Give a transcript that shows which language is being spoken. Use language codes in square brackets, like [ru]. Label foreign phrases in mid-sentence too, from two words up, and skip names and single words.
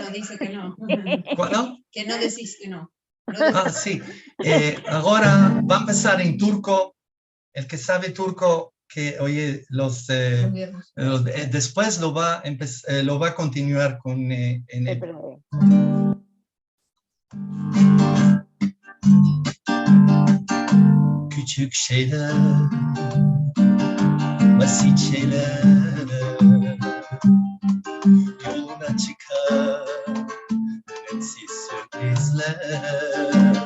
[es] no, dice que no. ¿Cuándo? Que no decís que no. Ah, sí. Ahora va a empezar en turco. El que sabe turco, que oye, después lo va a continuar con en el Hebreo. [tr] küçük şeyler, basit şeyler yoluna çıkar, önemsiz sürprizler.